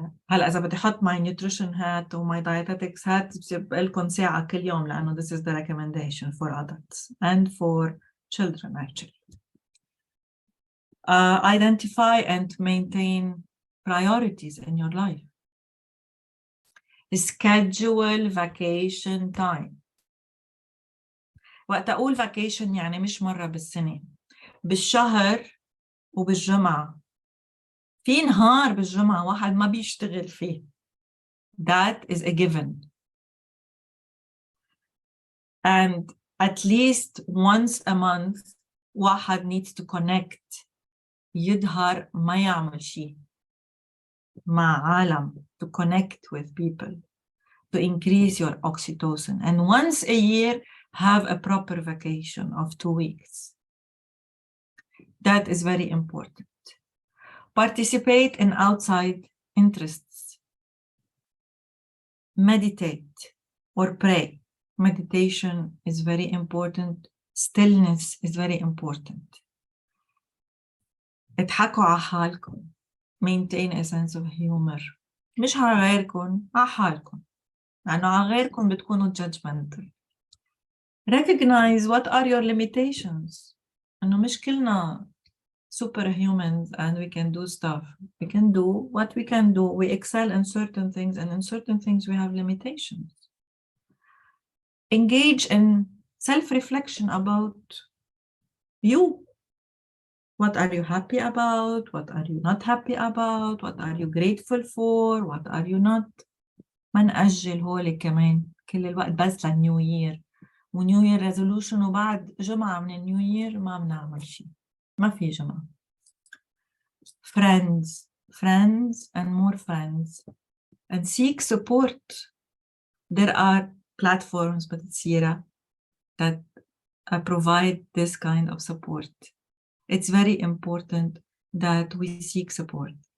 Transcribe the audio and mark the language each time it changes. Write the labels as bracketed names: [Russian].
[Arabic] هلا إذا بدي أحط [English] my nutrition hat [Arabic] و [English] my dietetics hat [Arabic] بصير بقلكم ساعة كل يوم لأنه [English] this is the recommendation for adults and for children actually. Identify and maintain priorities in your life. Schedule vacation time. [Arabic] وقت أقول [English] vacation [Arabic] يعني مش مرة بالسنة، بالشهر وبالجمعة. في نهار بالجمعة واحد ما بيشتغل فيه. [English] That is a given. And at least once a month [Arabic] واحد [English] needs to connect [Arabic] يظهر ما يعمل شيء مع عالم, [English] to connect with people, to increase your oxytocin. And once a year, have a proper vacation of 2 weeks. That is very important. Participate in outside interests. Meditate or pray. Meditation is very important. Stillness is very important. [Arabic] اضحكوا على حالكم. [English] Maintain a sense of humor. [Arabic] مش على غيركم, على حالكم. لأنه على غيركم بتكونوا [English] judgmental. Recognize what are your limitations. [Arabic] إنه مش كلنا [English] superhumans and we can do stuff. We can do what we can do. We excel in certain things, and in certain things we have limitations. Engage in self-reflection about you. What are you happy about? What are you not happy about? What are you grateful for? What are you not? [Arabic] ما نأجل هولي كمان كل الوقت بس للنيو يير ونيو يير ريزولوشن وبعد جمعة من النيو يير ما بنعمل شيء. ما في جمعة. [English] Friends and more friends, and seek support. There are platforms [Arabic] بتصيرها [English] that provide this kind of support. It's very important that we seek support.